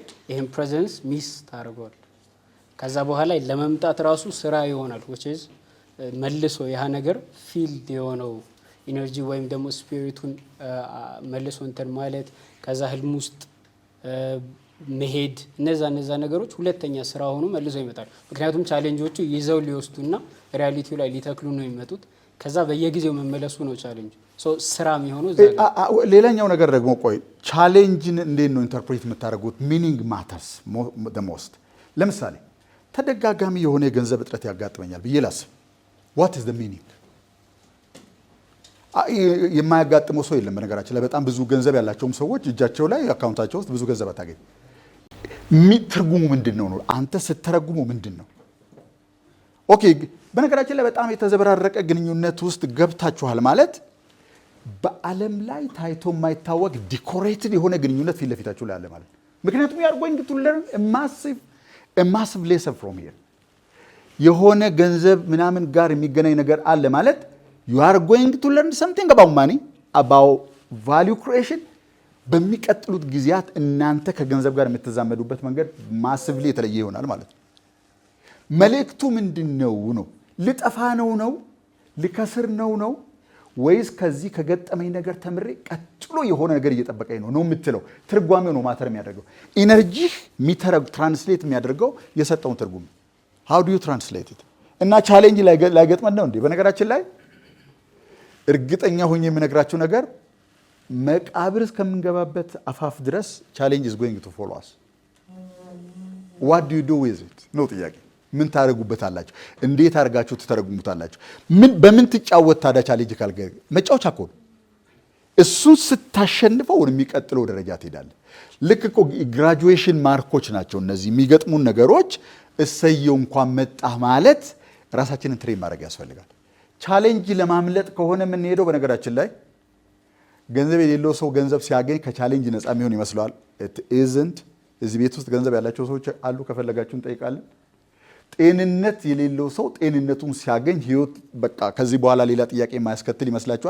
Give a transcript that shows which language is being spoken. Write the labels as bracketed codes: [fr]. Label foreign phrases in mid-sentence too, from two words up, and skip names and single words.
[am] ይሄን [en] presence miss [am] ታደርገዋል። ከዛ በኋላ ለመምጣት ራሱ ስራ ይሆናል። [en] which is [am] መልሶ ያ ነገር ፊልድ የሆነው ኢነርጂ ወይም ደግሞ ስፒሪቱን መልሶ እንትን ማለት ከዛ ህልም ውስጥ መሄድ እነዛ ነገሮች ሁለተኛ ስራ ሆኖ መልሶ ይመጣል። ምክንያቱም ቻሌንጆቹ ይዘው ሊወስዱና ሪያሊቲው ላይ ሊተክሉ ነው የሚመጡት። ከዛ በየጊዜው መመለሱ ነው ቻሌንጅ። ስራ የሚሆነው ሌላኛው ነገር ደግሞ ቆይ ቻሌንጅን እንዴት ነው ኢንተርፕሬት የምታደርጉት? [en] meaning matters the most። [am] ለምሳሌ ተደጋጋሚ የሆነ የገንዘብ እጥረት ያጋጥመኛል ብዬ ላስብ። [en] what is the meaning? [am] የማያጋጥመው ሰው የለም። በነገራችን ላይ በጣም ብዙ ገንዘብ ያላቸውም ሰዎች እጃቸው ላይ አካውንታቸው ውስጥ ብዙ ገንዘብ አታገኝ። ትርጉሙ ምንድን ነው? አንተ ስትተረጉሙ ምንድን ነው? ኦኬ። በነገራችን ላይ በጣም የተዘበራረቀ ግንኙነት ውስጥ ገብታችኋል ማለት በዓለም ላይ ታይቶ የማይታወቅ ዲኮሬትድ የሆነ ግንኙነት ፊት ለፊታችሁ ላይ አለ ማለት። ምክንያቱም [en] you are going to learn a massive lesson from here። [am] የሆነ ገንዘብ ምናምን ጋር የሚገናኝ ነገር አለ ማለት [en] you are going to learn something about money, about value creation። [am] በሚቀጥሉት ጊዜያት እናንተ ከገንዘብ ጋር የምትዛመዱበት መንገድ ማሲቭሊ የተለየ ይሆናል ማለት ነው። መልእክቱ ምንድነው ነው? ልጠፋ ነው? ልከስር ነው? ወይስ ከዚህ ከገጠመኝ ነገር ተምሬ ቀጥሎ የሆነ ነገር እየጠበቀኝ ነው የምትለው? ትርጓሜው ነው ማተር የሚያደርገው። [en] energy translate [am] የሚያደርገው የሰጠውን ትርጉም። [en] how do you translate it? [am] እና ቻሌንጅ ላይገጥመን ነው እንዴ? በነገራችን ላይ እርግጠኛ ሆኜ የምነግራችሁ ነገር መቃብር እስከምንገባበት አፋፍ ድረስ ቻሌንጅ [en] is going to follow us። what do you do with it [am] ነው ጥያቄ። ምን ታደርጉበታላችሁ? እንዴት አድርጋችሁ ትተረጉሙታላችሁ? በምን ትጫወት ታዲያ? ቻሌንጅ ካልገ መጫወቻ እኮ ነው። እሱን ስታሸንፈው ወደሚቀጥለው ደረጃ ትሄዳለህ። ልክ እኮ ግራጁዌሽን ማርኮች ናቸው እነዚህ የሚገጥሙን ነገሮች። እሰየው እንኳን መጣህ ማለት ራሳችንን ትሬን ማድረግ ያስፈልጋል። ቻሌንጅ ለማምለጥ ከሆነ የምንሄደው በነገራችን ላይ ገንዘብ የሌለው ሰው ገንዘብ ሲያገኝ ከቻሌንጅ ነፃ የሚሆን ይመስለዋል። ኢዝንት። እዚህ ቤት ውስጥ ገንዘብ ያላቸው ሰዎች አሉ፣ ከፈለጋችሁ እንጠይቃለን። ጤንነት የሌለው ሰው ጤንነቱን ሲያገኝ ህይወት በቃ ከዚህ በኋላ ሌላ ጥያቄ የማያስከትል ይመስላችኋል?